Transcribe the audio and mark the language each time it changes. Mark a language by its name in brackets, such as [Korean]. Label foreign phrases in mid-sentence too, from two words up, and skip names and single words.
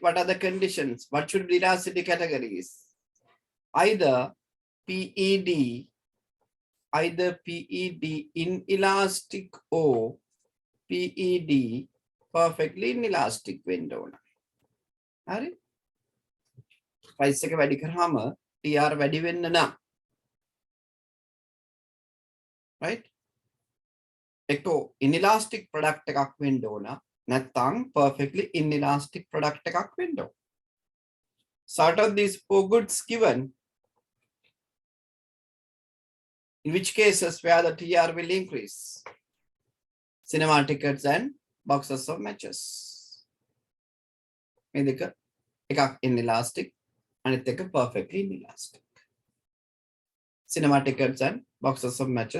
[English] What are the conditions? What should be the elasticity categories? Either PED inelastic or PED perfectly inelastic window. [Sinhala] Right? Price එක වැඩි කරාම TR වැඩි වෙන්න නම්. Right? එක්කෝ [English] inelastic product [Sinhala] එකක් වෙන්න ඕන නැත්නම් [English] perfectly inelastic product [Sinhala] එකක් වෙන්න ඕන. [English] So out of these four goods given, in which cases where the TR will increase? Cinema tickets and boxes of matches. [Sinhala] මේ දෙක එකක් inelastic අනිත් එක [English] perfectly inelastic. Cinema tickets and boxes of matches.